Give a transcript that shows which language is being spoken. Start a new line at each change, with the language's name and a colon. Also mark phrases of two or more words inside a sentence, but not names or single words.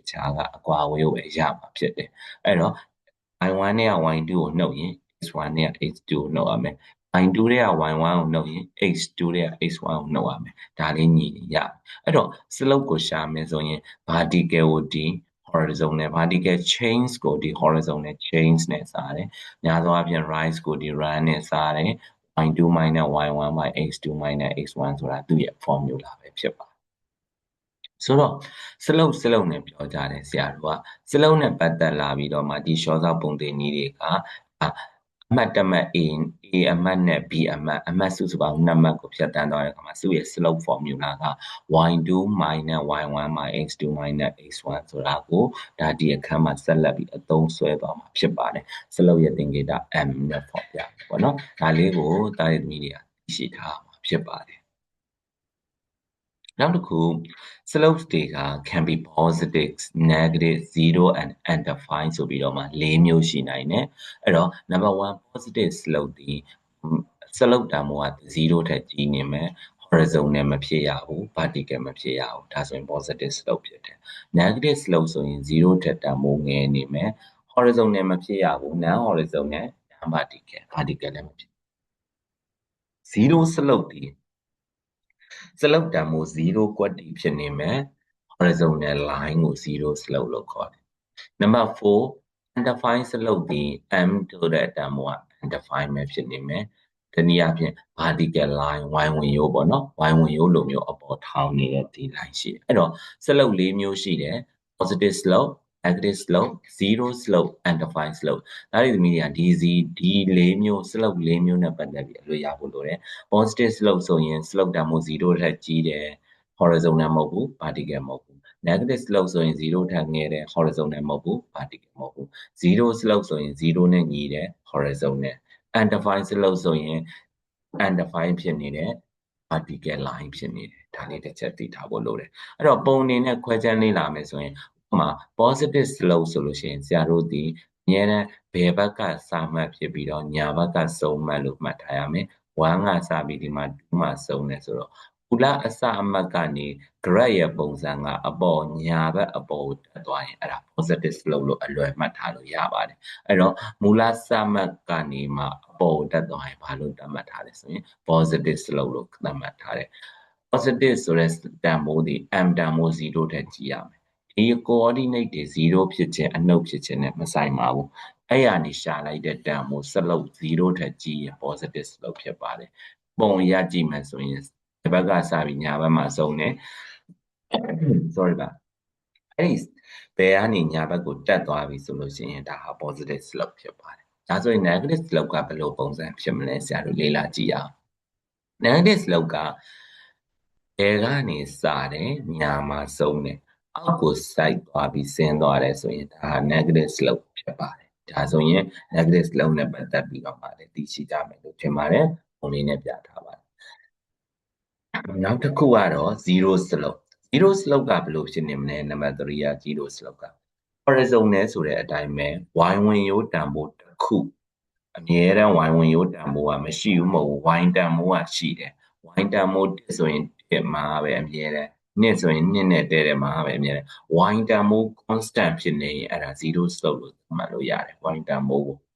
Burmese: ကြားကအကွာအဝေးကိုပဲရမှာဖြစ်တယ်အဲ့တော့ y1 နဲ့က y2 ကိုနှုတ်ရင် x1 နဲ့က x2 ကိုနှုတ်ရမယ်y2 တွေက y1 ကိုနှုတ်ရင် x2 တွေက x1 ကိုနှုတ်ရမယ်ဒါလေးညီရအဲ့တော့ slope ကို ရှာမယ်ဆိုရင် vertical ကိုဒီ
English: horizontal vertical chains
Burmese: ကိုဒီ
English: horizontal chains
Burmese: နဲ့စားတယ်များသောအားဖြင့် rise ကိုဒီ run နဲ့စားတယ်
English: y2 minus y1 by x2 minus
Burmese: x1 ဆိုတာသူ့ရဲ့ formula ပဲဖြစ်ပါတယ်ဆိုတော့ slope နဲ့ပြောကြတယ်ဆရာတို့က slope နဲ့ပတ်သက်လာပြီးတော့ မှဒီ short ဆောက်ပုံသင်နည်းတွေကအမှတ်တစ်မှတ် A အမှတ်နဲ့ B အမှတ်စုစုပေါင်း2မှတ်ကိုဖြတ်တန်းသွားတဲ့အခါမှာသူ့ရဲ့
English: slope formula
Burmese: က
English: y2 minus y1 by x2 minus x1
Burmese: ဆိုတာကိုဒါဒီအခန်းမှာဆက်လက်ပြီးအသုံးဆွဲသွားမှာဖြစ်ပါတယ် slope ရဲ့သင်္ကေတ m နဲ့ဖော်ပြတယ်ပေါ့နော်ဒါလေးကိုတားရသမီးတွေကသိရှိထားမှာဖြစ်ပါတယ် နောက်တစ်ခု slopes တွေက
English: can be positive negative 0 and undefined
Burmese: ဆိုပြီးတော့မှ၄မျိုးရှိနိုင်တယ်အဲ့တော့
English: number 1 positive slope
Burmese: ဒီ slope တန်ဖိုးက0ထက်ကြီးနေမယ် horizontal မဖြစ်ရဘူး vertical မဖြစ်ရဘူးဒါဆိုရင်
English: positive slope
Burmese: ဖြစ်တယ်
English: negative slope
Burmese: ဆိုရင်0ထက်တန်ဖိုးငယ်နေမယ် horizontal မဖြစ်ရဘူး
English: non horizontal non vertical
Burmese: လည်းမဖြစ် 0 slope ဒီslope တန်ဖိုး0ကွက်တီဖြစ်နေမယ်
English: horizontal line
Burmese: ကို0 slope လို့ခေါ်တယ်
English: number 4 undefined
Burmese: slope ဒီ m ဆိုတဲ့တန်ဖိုးက undefined ပဲဖြစ်နေမယ်တနည်းအားဖြင့်
English: vertical line
Burmese: y ဝင်ရိုးပေါ့နော် y ဝင်ရိုးလိုမျိုးအပေါ်ထောင်နေတဲ့ဒီ line ရှိတယ်အဲ့တော့ slope ၄မျိုးရှိတယ်
English: positive slope negative slope zero slope undefined slope
Burmese: ဒါတွေသမီးတွေကဒီ၄မျိုး slope ၄မျိုးနဲ့ပတ်သက်ပြီးအလွတ်ရဖို့လိုတယ်
English: positive slope
Burmese: ဆိုရင် slope တန်ဖိုး0ထက်ကြီးတယ် horizontal မဟုတ်ဘူး vertical မဟုတ်ဘူး
English: negative slope
Burmese: ဆိုရင်0ထက်ငယ်တဲ့ horizontal မဟုတ်ဘူး vertical မဟုတ်ဘူး
English: zero slope
Burmese: ဆိုရင်0နဲ့ညီတဲ့
English: horizontal undefined slope
Burmese: ဆိုရင် undefined ဖြစ်နေတဲ့
English: vertical line
Burmese: ဖြစ်နေတယ်ဒါလေးတစ်ချက်သိထားဖို့လိုတယ်အဲ့တော့ပုံအနေနဲ့ခွဲခြမ်းလေ့လာမယ် ဆိုရင်ဥပမာ
English: positive slope
Burmese: ဆိုလို့ရှိရင်ဆရာတို့ဒီအများနဲ့ဘယ်ဘက်ကစာမှတ်ဖြစ်ပြီးတော့ညာဘက်ကစုံမှတ်လို့မှတ်ထားရမယ်1ကစပြီးဒီမှာ2 မှာစုံတယ်ဆိုတော့မူလအစအမှတ်ကနေ graph ရဲ့ပုံစံကအပေါ်ညာဘက်အပေါ်ကိုတက်သွားရင်အဲ့ဒါ
English: positive slope
Burmese: လို့ အလွယ်မှတ်ထားလို့ရပါတယ်အဲ့တော့မူလစမှတ်ကနေမှအပေါ်တက်သွားရင်ဘာလို့သတ်မှတ်ထားလဲဆိုရင်
English: positive slope
Burmese: လို့သတ်မှတ်ထားတယ် positive ဆိုတဲ့တန်ဖိုးဒီ m တန်ဖိုး0ထက်ကြီးရမယ်ဒီ coordinate တွေ0ဖြစ်ခြင်းအနှုတ်ဖြစ်ခြင်းနဲ့မဆိုင်ပါဘူးအဲ့ရနေရှာလိုက်တဲ့တန်ဖိုး slope 0ထက်ကြီးရင်
English: positive slope
Burmese: ဖြစ်ပါတယ်ပုံရကြည့်မယ်ဆိုရင်ဒီဘက်ကစပြီးညာဘက်မှာဆုံးတယ် sorry ပါအဲ့ဒီဘယ်ကနေညာဘက်ကိုတက်သွားပြီဆိုလို့ရှိရင်ဒါဟာ
English: positive slope
Burmese: ဖြစ်ပါတယ်ဒါဆိုရင်
English: negative slope
Burmese: ကဘယ်လိုပုံစံဖြစ်မလဲဆရာတို့လေ့လာကြည့်အောင်
English: negative slope
Burmese: ကဘယ် ကနေစတယ်ညာမှာဆုံးတယ်အောက်ကိုစိုက်သွားပြီးဆင်းသွားတယ်ဆိုရင်ဒါဟာ
English: negative slope
Burmese: ဖြစ်ပါတယ်ဒါဆိုရင်
English: negative slope
Burmese: နဲ့ပတ်သက်ပြီး တော့မှလည်းသိရှိကြမယ်လို့ထင်ပါတယ်ပုံလေးနဲ့ပြထားပါတယ်နောက်တစ်ခုကတော့
English: zero slope zero slope
Burmese: ကဘယ်လိုဖြစ်နေမလဲနံပါတ်3က
English: zero slope
Burmese: က horizontal ဆိုတဲ့အတိုင်းပဲ y ဝင်ရိုးတန်ဖိုးတစ်ခုအမြဲတမ်း y ဝင်ရိုးတန်ဖိုးကမရှိဘူးမဟုတ်ဘူး y တန်ဖိုးကရှိတယ် y တန်ဖိုး1ဆိုရင်1မှာပဲအမြဲတမ်း2ဆိုရင်2နဲ့တည့်တယ်မှာပဲအမြဲတမ်း y တန်ဖိုး constant ဖြစ်နေရင်အဲ့ဒါ
English: zero slope
Burmese: လို့မှတ်လို့ရတယ် y တန်ဖိုးကို